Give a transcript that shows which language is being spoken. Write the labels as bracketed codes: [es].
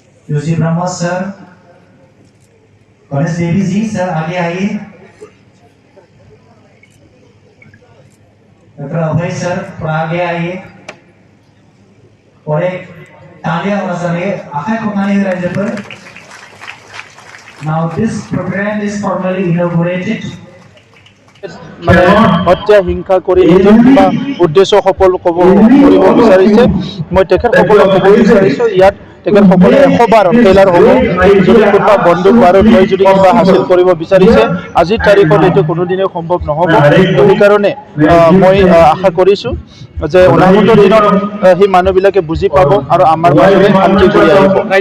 [hi] Joshi Brahma sir, Ganesh देवी जी sir आगे आइए। Doctor अभय sir थोड़ा आगे आइए और एक तालियां बजाइए [brx] आखाई ठोकनानै रायजोफोर। [en] Now this program is formally inaugurated. [as] মানে হত্যা হিংসা কৰি নিজৰ কিবা উদ্দেশ্য সফল কৰিব বিচাৰিছে। মই তেখেতসকলক ক'ব বিচাৰিছোঁ ইয়াত তেখেতসকলে 100 বাৰ ফেইলাৰ হ'ব যদি কোনোবা বন্দুক বাৰুদ লৈ যদি কিবা হাসিল কৰিব বিচাৰিছে। আজিৰ তাৰিখত এইটো কোনোদিনে সম্ভৱ নহ'ব। সেইকাৰণে মই আশা কৰিছোঁ যে অনাগত দিনত সেই মানুহবিলাকে বুজি পাব আৰু আমাৰ মাজলৈ শান্তি কৰি আহিব।